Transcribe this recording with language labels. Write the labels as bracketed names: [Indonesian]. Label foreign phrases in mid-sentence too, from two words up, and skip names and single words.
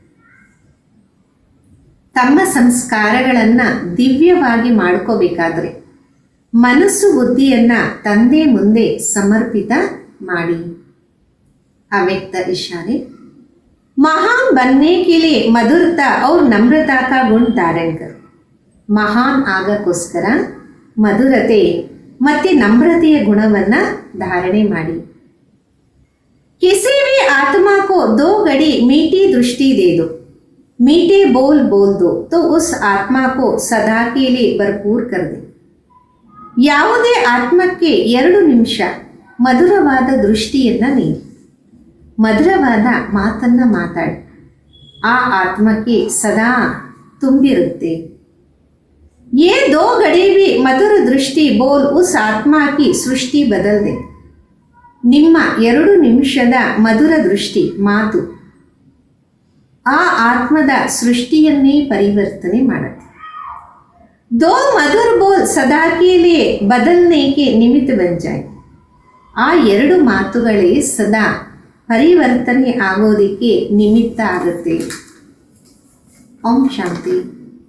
[Kannada] ತಮ್ಮ ಸಂಸ್ಕಾರಗಳನ್ನು ದಿವ್ಯವಾಗಿ ಮಾಡ್ಕೋಬೇಕಾದ್ರೆ ಮನಸ್ಸು ಬುದ್ಧಿಯನ್ನು ತಂದೆ ಮುಂದೆ ಸಮರ್ಪಿತ ಮಾಡಿ. [Hindi] अव्यक्त इशारे, महान बनने के लिए मधुरता और नम्रता का गुण धारण करो. [Kannada] महान ಆಗಕ್ಕೋಸ್ಕರ ಮಧುರತೆ ಮತ್ತು ನಮ್ರತೆಯ ಗುಣವನ್ನು ಧಾರಣೆ ಮಾಡಿ. [Hindi] किसी भी आत्मा को 2 घड़ी मीठी दृष्टि दे दो, मीठे बोल बोल दो तो उस आत्मा को सदा के लिए भरपूर कर दे. [Kannada] ಯಾವುದೇ ಆತ್ಮಕ್ಕೆ 2 ನಿಮಿಷ ಮಧುರವಾದ ದೃಷ್ಟಿಯನ್ನು ನೀಡಿ, ಮಧುರವಾದ ಮಾತನ್ನು ಮಾತಾಡಿ, ಆ ಆತ್ಮಕ್ಕೆ ಸದಾ ತುಂಬಿರುತ್ತೆ. [Hindi] ये दो घड़ी भी मधुर दृष्टि बोल उस आत्मा की सृष्टि बदल दे. [Kannada] ನಿಮ್ಮ 2 ನಿಮಿಷದ ಮಧುರ ದೃಷ್ಟಿ ಮಾತು ಆ ಆತ್ಮದ ಸೃಷ್ಟಿಯನ್ನೇ ಪರಿವರ್ತನೆ ಮಾಡುತ್ತೆ. [Hindi] दो मधुर बोल सदा के लिए बदलने के निमित्त बन जाए. [Kannada] ಆ 2 ಮಾತುಗಳೇ ಸದಾ ಪರಿವರ್ತನೆ ಆಗೋದಕ್ಕೆ ನಿಮಿತ್ತ ಆಗುತ್ತೆ. ಓಂ ಶಾಂತಿ.